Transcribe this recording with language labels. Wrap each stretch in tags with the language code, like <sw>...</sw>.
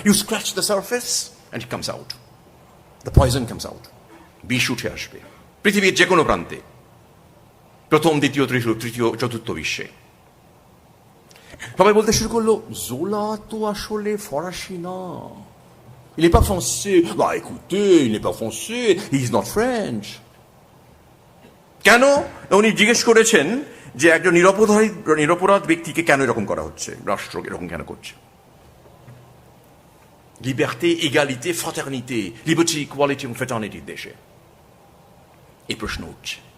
<en>You scratch the surface and it comes out, the poison comes out.</en> <bn>বিষ উঠে আসবে পৃথিবীর যে কোনো প্রান্তে, প্রথম, দ্বিতীয়, তৃতীয়, চতুর্থ বিশ্বে। সবাই বলতে শুরু করলো, জোলা তো আসলে ফরাসি না,</bn> <fr>il n'est pas français. Bah écoutez, il n'est pas français,</fr> <en>he is not French.</en> <bn>কেন? উনি জিজ্ঞেস করেছেন যে একজন নিরপরাধ ব্যক্তিকে কেন এরকম করা হচ্ছে, রাষ্ট্র এরকম কেন করছে। লিবার্টি, এগালিতে, ফ্রাটার্নিতে, লিবার্টি, ইকুয়ালিটি এবং ফ্রেটার্নিটির দেশে এই প্রশ্ন উঠছে।</bn>